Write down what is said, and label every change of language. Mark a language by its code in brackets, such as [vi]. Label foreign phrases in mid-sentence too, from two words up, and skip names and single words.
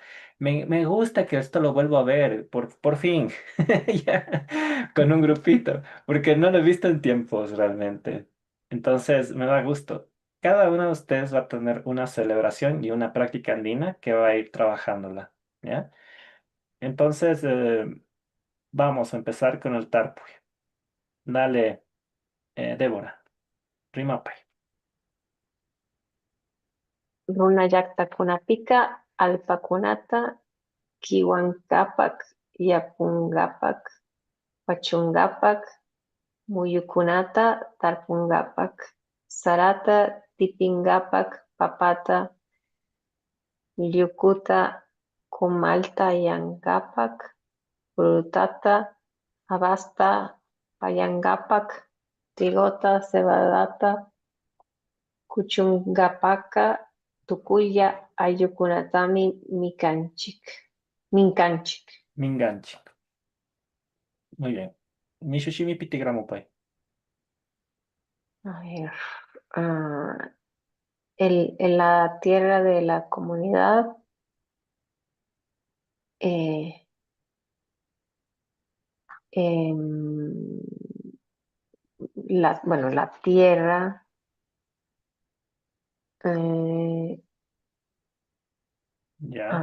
[es] Me gusta que esto lo vuelvo a ver, por fin, ya, con un grupito, porque no lo he visto en tiempos realmente. Entonces, me da gusto. Cada uno de ustedes va a tener una celebración y una práctica andina que va a ir trabajándola, ¿ya? Entonces, vamos a empezar con el Tarpoy. Dale. Débora, [qu] rima pay. Runa yakta kunapika, alpakunata, kiwankapak, yapungapak, pachungapak, muyukunata, tarpungapak, sarata, tipingapak, papata, llukuta, kumalta, yangapak, frutata, abasta, payangapak, trigota, cebadata, kuchungapaka, tukuya, ayukunatami, mikanchik. Minkanchik. Minganchi. [es] Muy bien. [qu] Mishushimi pitigramo pay. [es] A ver, ah, en la tierra de la comunidad, eh, em, bueno, la tierra, eh, a